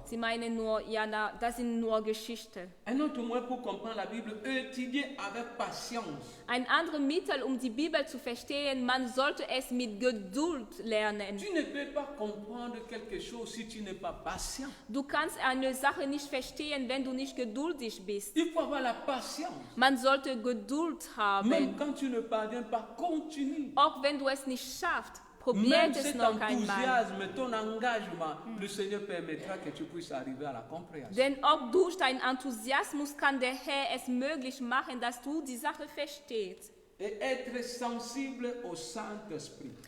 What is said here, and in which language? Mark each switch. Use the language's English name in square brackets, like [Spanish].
[German] Sie meinen nur, ja, das sind nur Geschichten. [French] Un autre moyen pour comprendre la Bible, étudier avec patience. [German] Ein anderes Mittel, um die Bibel zu verstehen, man sollte es mit Geduld lernen. [French] Tu ne peux pas comprendre quelque chose si tu n'es pas patient. [German] Du kannst eine Sache nicht verstehen, wenn du nicht geduldig bist. [French] Il faut avoir la patience. [German] Man sollte Geduld [French] Même [German] haben. [French] quand tu ne parviens pas, continue. [German] Auch wenn du es nicht schaffst, probiert [French] Même [German] es [French] cet [German] noch einmal. [French] enthousiasme, ton engagement, le Seigneur permettra que tu puisses arriver à la compréhension. [German] Denn auch durch deinen Enthusiasmus kann der Herr es möglich machen, dass du die Sache verstehst. [French] Et être sensible au Saint-Esprit.